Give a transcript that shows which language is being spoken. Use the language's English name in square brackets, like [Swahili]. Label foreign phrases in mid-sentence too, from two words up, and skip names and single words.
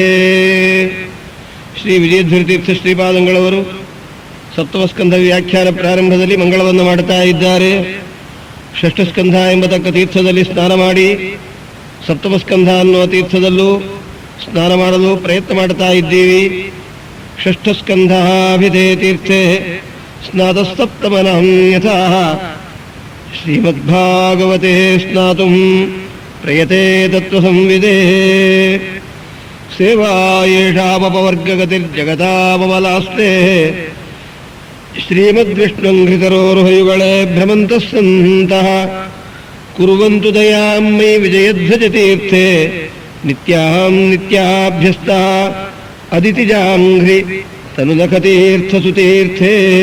[Kannada] ಶ್ರೀ ವಿಜಯಧ್ವರಿತೀರ್ಥ ಶ್ರೀಪಾದಂಗಳವರು ಸಪ್ತಮಸ್ಕಂಧ ವ್ಯಾಖ್ಯಾನ ಪ್ರಾರಂಭದಲ್ಲಿ ಮಂಗಳವನ್ನು ಮಾಡುತ್ತಾ ಇದ್ದಾರೆ. ಷಷ್ಠಸ್ಕಂಧ ಎಂಬತಕ್ಕ ತೀರ್ಥದಲ್ಲಿ ಸ್ನಾನ ಮಾಡಿ ಸಪ್ತಮಸ್ಕಂಧ ಅನ್ನುವ ತೀರ್ಥದಲ್ಲೂ ಸ್ನಾನ ಮಾಡಲು ಪ್ರಯತ್ನ ಮಾಡುತ್ತಾ ಇದ್ದೀವಿ. [Sanskrit] ಷಷ್ಠಸ್ಕಂಧಾಭಿಧೇ ತೀರ್ಥೆ ಸ್ನಾತಃಸಪ್ತಮನಾಂ ಯಥಾ ಶ್ರೀಮದ್ಭಾಗವತೆ ಸ್ನಾತುಂ ಪ್ರಯತೆ ತತ್ವಸಂವಿದೇ. ಸೇವಾ ಯೇಷಾಮಪವರ್ಗಗತಿರ್ಜಗತಾಮಲಾಸ್ತೆ ಶ್ರೀಮದ್ವಿಷ್ಣುಂಘ್ರಿತರೋರ್ಹಯುಗಳೇ ಭ್ರಮಂತಃ ಸಂತಃ ಕುರ್ವಂತು ದಯಾಂ ಮಯಿ ವಿಜಯಧ್ವಜತೀರ್ಥೆ ನಿತ್ಯಾಂ ನಿತ್ಯಾಭ್ಯಸ್ತಃ ಅದಿತಿಜಾಂಘ್ರಿ ತನುಲಖತೀರ್ಥಸುತೀರ್ಥೇ.